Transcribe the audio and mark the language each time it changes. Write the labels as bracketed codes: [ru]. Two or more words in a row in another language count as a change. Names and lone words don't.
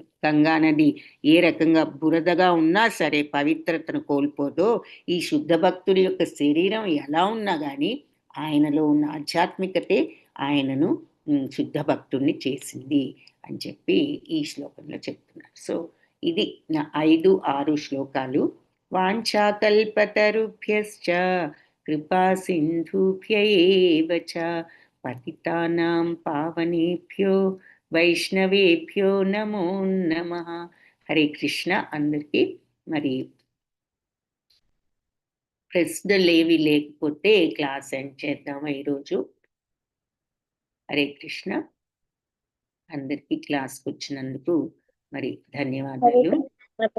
[te] గంగానది ఏ రకంగా బురదగా ఉన్నా సరే పవిత్రతను కోల్పోదో, ఈ శుద్ధ భక్తుడి యొక్క శరీరం ఎలా ఉన్నా కానీ ఆయనలో ఉన్న ఆధ్యాత్మికతే ఆయనను శుద్ధ భక్తుడిని చేసింది అని చెప్పి ఈ శ్లోకంలో చెప్తున్నారు. సో ఇది నా 5, 6 శ్లోకాలు. [sa] వాంఛాకల్పతరుభ్యశ్చ కృపా సింధుభ్య ఏవ చ పతితానాం పావనేభ్యో వైష్ణవేభ్యో నమో నమః. [te] హరే కృష్ణ. అందరికీ మరి ప్రశ్నలు ఏవి లేకపోతే [en] class end [te] చేద్దామా ఈరోజు? హరే కృష్ణ. అందరికీ క్లాస్కి వచ్చినందుకు మరి ధన్యవాదాలు.